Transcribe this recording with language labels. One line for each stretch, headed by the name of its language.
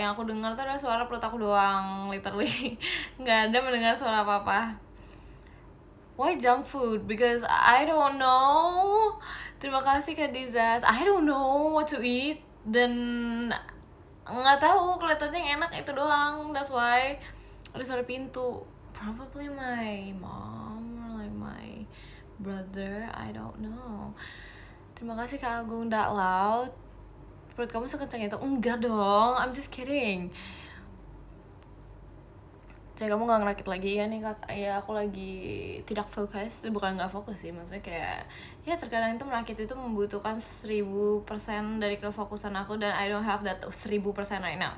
Indonesian: Yang aku dengar tuh ada suara perut aku doang, literally. Nggak ada mendengar suara apa-apa.
English: Why junk food? Because I don't know.
Indonesian: Terima kasih Kak Dizas.
English: I don't know what to eat.
Indonesian: Dan nggak tahu, kelihatannya yang enak itu doang.
English: That's why
Indonesian: ada suara pintu.
English: Probably my mom or like my brother. I don't know.
Indonesian: Terima kasih Kak Agung.
English: That loud.
Indonesian: Perut kamu sekencang itu? Enggak dong.
English: I'm just kidding.
Indonesian: Jadi kamu gak ngerakit lagi ya nih Kak? Ya aku lagi tidak fokus. Bukan gak fokus sih, maksudnya kayak ya terkadang itu merakit itu membutuhkan 1000% dari kefokusan aku, dan
English: I don't have that 1000% right now.